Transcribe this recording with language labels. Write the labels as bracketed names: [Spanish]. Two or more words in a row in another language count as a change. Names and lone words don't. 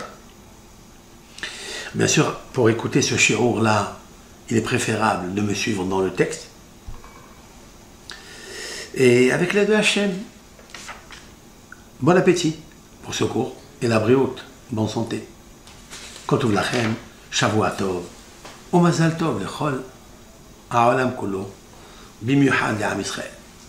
[French] Bien sûr, pour écouter ce shiur-là, il est préférable de me suivre dans le texte. Et avec l'aide de Hachem, bon appétit pour ce cours. Et la briout, bonne santé. [Hebrew] כתוב לכם, שבוע טוב, ומזל טוב לכל העולם כולו, במיוחד לעם ישראל.